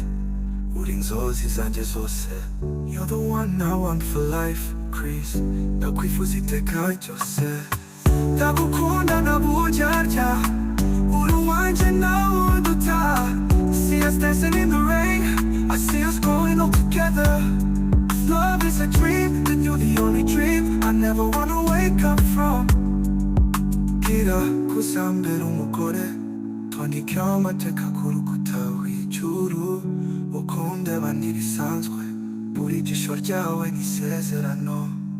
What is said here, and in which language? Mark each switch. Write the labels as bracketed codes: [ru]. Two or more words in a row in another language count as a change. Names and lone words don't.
[rw] Uri inzozi zanjye zose. [en] You're the one I want for life, Chris. [rw] Nakwifuza iteka ryose. Ndagukunda ndabunyarya. Uri uwanjye nta wundi utaha. [en] See us dancing in the rain, I see us growing all together. If love is a dream, then you're the only dream I never wanna wake up from. [rw] Gira kuzambira umugore, twandike amateka ku rukuta rw'ijuru. Ukundeba ntibisanzwe, buri jisho ryawe n'isezerano.